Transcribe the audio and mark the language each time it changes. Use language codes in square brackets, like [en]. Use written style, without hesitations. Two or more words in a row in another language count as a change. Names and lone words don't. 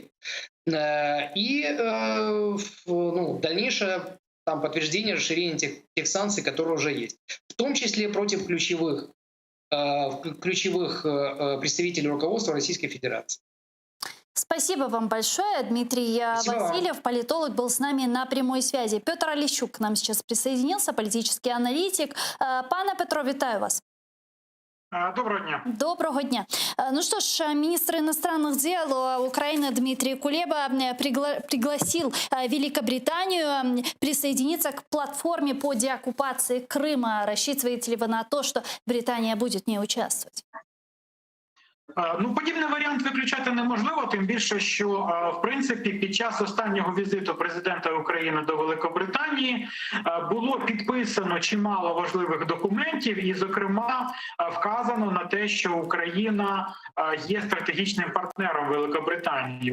[ru] И дальнейшее подтверждение расширения тех санкций, которые уже есть. В том числе против ключевых представителей руководства Российской Федерации. Спасибо вам большое. Дмитрий Васильев, политолог, был с нами на прямой связи. Петр Олещук к нам сейчас присоединился, политический аналитик. [uk] Пане Петро, вітаю вас. Доброго дня. Доброго дня. [ru] Ну что ж, министр иностранных дел Украины Дмитрий Кулеба пригласил Великобританию присоединиться к платформе по деоккупации Крыма. Рассчитываете ли вы на то, что Британия будет в ней участвовать? [uk] Подібний варіант виключати неможливо, тим більше, що, в принципі, під час останнього візиту президента України до Великобританії було підписано чимало важливих документів і, зокрема, вказано на те, що Україна є стратегічним партнером Великобританії.